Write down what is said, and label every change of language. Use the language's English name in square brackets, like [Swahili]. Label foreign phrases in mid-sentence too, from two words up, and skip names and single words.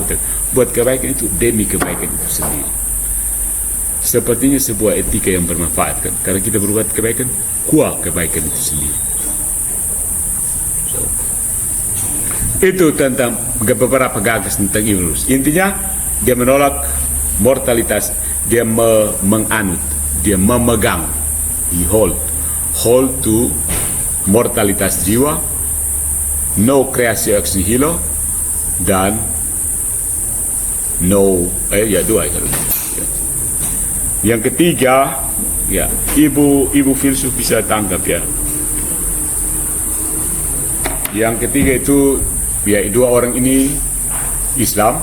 [Indonesian] Buat kebaikan itu demi kebaikan itu sendiri. Sepertinya sebuah etika yang bermanfaat kan, karena kita berbuat kebaikan, kuat kebaikan itu sendiri. Itu tentang beberapa gagasan tentang Ibn Rus. Intinya dia menolak mortalitas, dia menganut, dia memegang, [English] he hold to [Indonesian] mortalitas jiwa, [English] no [Latin] creatio ex nihilo, [Indonesian] dan dua ya. Yang ketiga ya, ibu filsuf bisa tangkap ya. Yang ketiga itu ya, dua orang ini Islam.